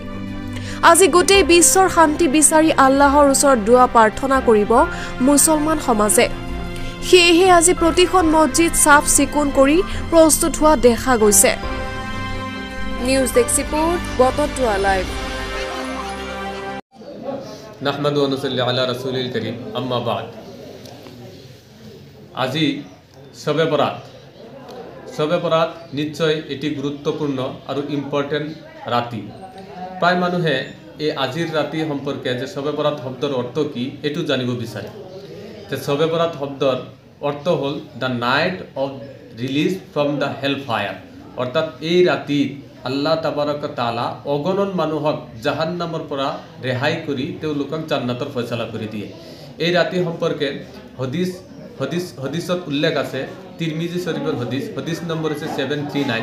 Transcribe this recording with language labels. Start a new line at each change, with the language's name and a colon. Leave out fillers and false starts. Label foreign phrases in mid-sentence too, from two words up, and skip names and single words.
Assamese: আজি গোটেই বিশ্বৰ শান্তি বিচাৰি আল্লাহৰ ওচৰত দুৱা প্ৰাৰ্থনা কৰিব মুছলমান সমাজে। সেয়েহে আজি প্ৰতিখন মছজিদ চাফ চিকুণ কৰি প্ৰস্তুত হোৱা দেখা গৈছে।
English: news desk report
Assamese: বতৰটোৱা লাইভ।
Arabic: نحمده ونصلي على رسوله الكريم أما بعد.
Assamese: আজি শবে বরাত নিশ্চয় এটি গুরুত্বপূর্ণ আৰু ইম্পর্টেন্ট রাতি। প্রায় মানুহে এই আজিৰ ৰাতি সম্পৰ্কে যে শবে বরাত শব্দৰ অৰ্থ কি এটো জানিব বিচাৰে। যে শবে বরাত শব্দৰ অৰ্থ হ'ল
English: the night of release from the hell fire,
Assamese: অর্থাৎ এই ৰাতিত আল্লাহ তাবাৰক তাআলা অগণন মানুহক জাহান্নামৰ পৰা ৰেহাই কৰি তেওঁলোকক জান্নাতৰ ফয়সালা কৰি দিয়ে। এই ৰাতি সম্পৰ্কে হদিছত উল্লেখ আছে। তিৰমিজি শৰীফৰ হদিছ নম্বৰ হৈছে 739।